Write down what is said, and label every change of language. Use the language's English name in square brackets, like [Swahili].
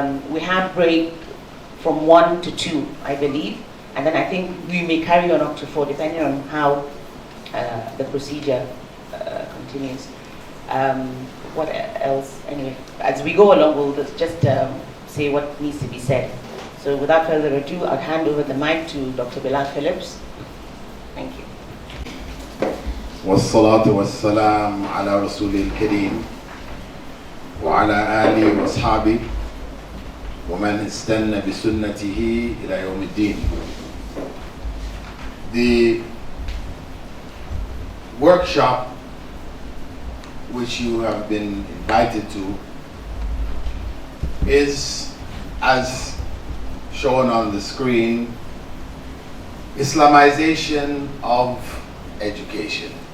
[English] We have break from 1 to 2, I believe, and then I think we may carry on up to 4, depending on how the procedure continues. What else? Anyway, as we go along, we'll just say what needs to be said. So without further ado, I'll hand over the mic to Dr. Bilal Phillips. Thank you. [Arabic] والصلاة والسلام على رسول الكريم وعلى آله وأصحابه ومن استنى بسنته إلى يوم الدين. [English] The workshop which you have been invited to is, as shown on the screen, Islamization of education.